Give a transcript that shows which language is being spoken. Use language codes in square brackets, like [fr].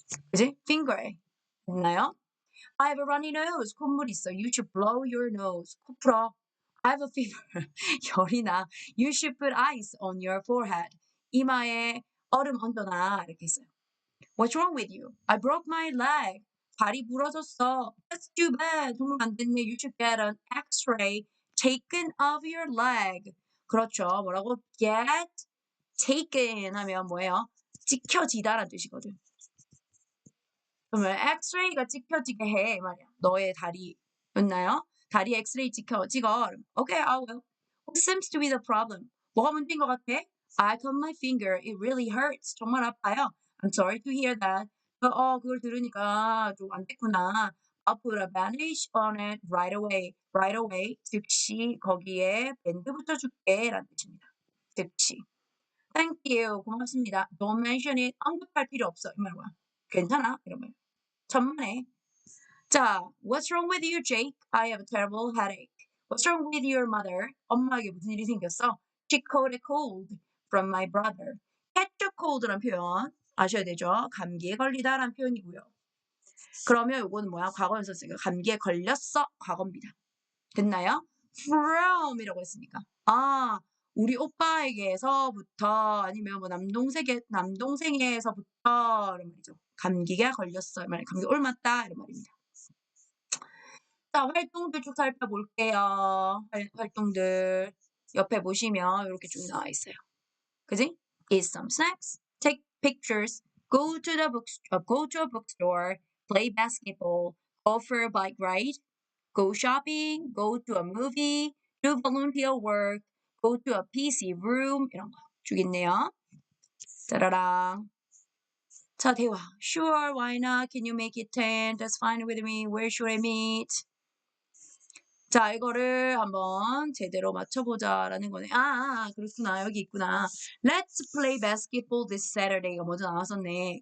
[ko] 그지? finger에. 됐나요? [en] I have a runny nose. [ko] 콧물 있어. [en] You should blow your nose. [ko] 코 풀어. [en] I have a fever. [ko] 열이 나. [en] You should put ice on your forehead. [ko] 이마에 얼음 얹어놔. 이렇게 했어요. [en] What's wrong with you? I broke my leg. [ko] 다리 부러졌어. [en] That's too bad. [ko] 정말 안 됐네. [en] You should get an X-ray taken of your leg. [ko] 그렇죠. 뭐라고? [en] Get taken [ko] 하면 뭐예요? 찍혀지다라는 뜻이거든. 그러면 X-ray가 찍혀지게 해 말이야. 너의 다리였나요? 다리 X-ray 찍어. [en] Okay, I will. What seems to be the problem? [ko] 뭐가 문제인 것 같아? [en] I cut my finger. It really hurts. [ko] 정말 아파요. [en] I'm sorry to hear that. [ko] 그걸 들으니까 좀 안 됐구나. [en] I'll put a bandage on it right away. Right away. [ko] 즉시 거기에 밴드 붙여줄게. 라는 뜻입니다. 즉시. [en] Thank you. [ko] 고맙습니다. [en] Don't mention it. [ko] 언급할 필요 없어. 이 말이야. 괜찮아. 이런 말. 천만에. [en] 자, what's wrong with you, Jake? I have a terrible headache. What's wrong with your mother? [ko] 엄마에게 무슨 일이 생겼어? [en] She caught a cold from my brother. [ko] catch a cold라는 표현 아셔야 되죠. 감기에 걸리다라는 표현이고요. 그러면 요거는 뭐야? 과거에서 쓰니까 감기에 걸렸어. 과거입니다. 됐나요? from이라고 했으니까. 아, 우리 오빠에게서부터 아니면 뭐 남동생에서부터 이런 말이죠. 감기가 걸렸어. 말 감기 옮았다 이런 말입니다. 자, 활동들 쭉 살펴볼게요. 활동들 옆에 보시면 이렇게 쭉 나와 있어요. 그지? [en] Eat some snacks, take pictures, go to a bookstore, play basketball, go for a bike ride, go shopping, go to a movie, do volunteer work, go to a PC room [ko] 이런 거 쭉 있네요. 짜라랑. 자, 대화. [en] Sure, why not? Can you make it 10? That's fine with me. Where should I meet? [ko] 자, 이거를 한번 제대로 맞춰보자라는 거네. 그렇구나. 여기 있구나. [en] Let's play basketball this Saturday가 [ko] 먼저 나왔었네.